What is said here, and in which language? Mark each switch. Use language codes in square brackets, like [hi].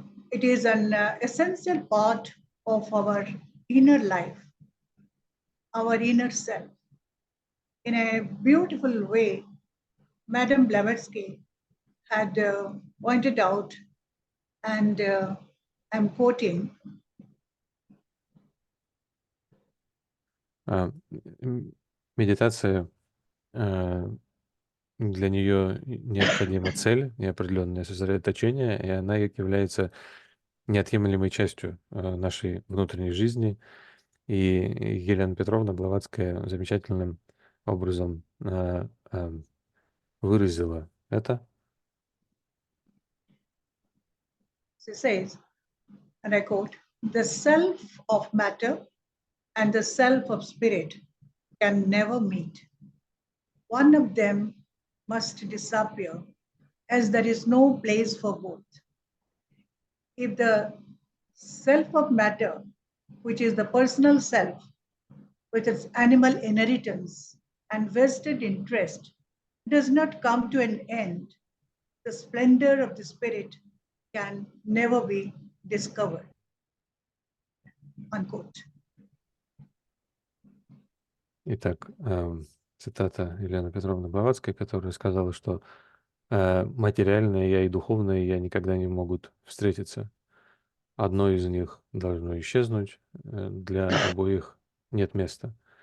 [en] It is an essential part of our inner life, our inner self. In a beautiful way, Madam Blavatsky had pointed out, and I'm quoting, [ru] медитация, для нее необходима цель и определенное сосредоточение, и она является неотъемлемой частью нашей внутренней жизни. И Елена Петровна Блаватская замечательным образом выразила это. [en] she says, and I quote, "The self of matter and the self of spirit can never meet. One of them must disappear, as there is no place for both. If the self of matter, which is the personal self, with its animal inheritance and vested interest, does not come to an end, the splendor of the spirit can never be discovered." Unquote. [ru] Итак, цитата Елены Петровны Блаватской, которая сказала, что материальное я и духовное я никогда не могут встретиться. Одно из них должно исчезнуть, для обоих нет места.